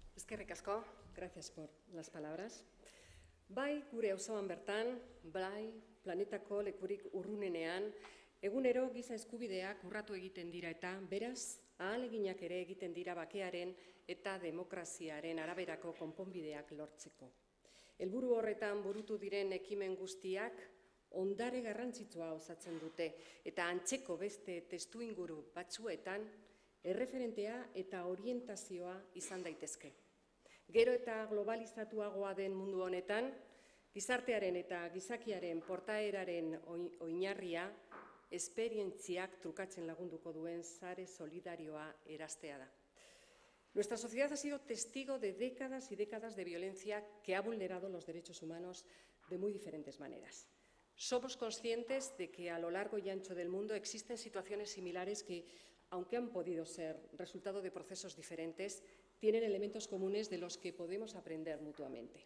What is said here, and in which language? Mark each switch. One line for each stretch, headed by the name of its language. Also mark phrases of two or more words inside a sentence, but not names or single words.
Basque: Eskerrik asko,
Spanish: gracias por las palabras.
Basque: Bai, gure auzoan bertan, bai, planetako lekurik urrunenean, egunero giza eskubideak urratu egiten dira eta, beraz, ahaleginak ere egiten dira bakearen eta demokraziaren araberako konponbideak lortzeko. Helburu horretan burutu diren ekimen guztiak ondare garrantzitsua osatzen dute eta antzeko beste testuinguru batzuetan erreferentea eta orientazioa izan daitezke. Gero eta globalizatuagoa den mundu honetan, gizartearen eta gizakiaren portaeraren oinarria esperientziak trukatzen lagunduko duen sare solidarioa erastea da.
Spanish: Nuestra sociedad ha sido testigo de décadas y décadas de violencia que ha vulnerado los derechos humanos de muy diferentes maneras. Somos conscientes de que a lo largo y ancho del mundo existen situaciones similares que, aunque han podido ser resultado de procesos diferentes, tienen elementos comunes de los que podemos aprender mutuamente.